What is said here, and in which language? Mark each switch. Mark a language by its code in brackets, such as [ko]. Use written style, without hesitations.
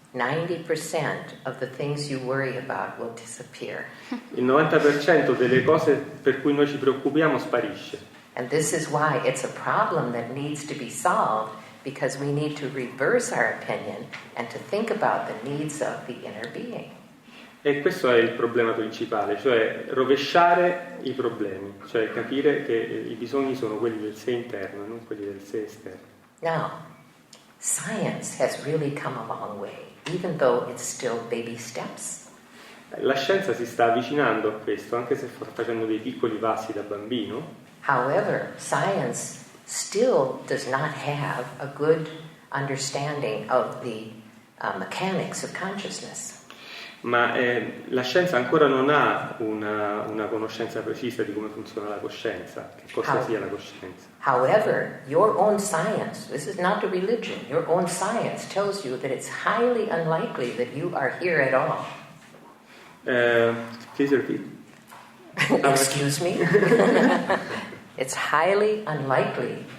[en] 90% of the things you worry about will disappear. [it] Il 90% delle cose per cui noi ci preoccupiamo sparisce. [en] And this is why it's a problem that needs to be solved, because we need to reverse our opinion and to think about the needs of the inner being. [it] E questo è il problema principale, cioè rovesciare i problemi, cioè capire che i bisogni sono quelli del sé interno e non quelli del sé esterno. [en] Now, science has really come a long way, even though it's still baby steps. [it] La scienza si sta avvicinando a questo, anche se sta facendo dei piccoli passi da bambino. [en] However, science still does not have a good understanding of the mechanics of consciousness. [it] Ma la scienza ancora non ha una conoscenza precisa di come funziona la coscienza, che cosa sia la coscienza. [en] However, your own science, this is not a religion, your own science tells you that it's highly unlikely that you are here at all. Please repeat. Excuse me? It's highly unlikely.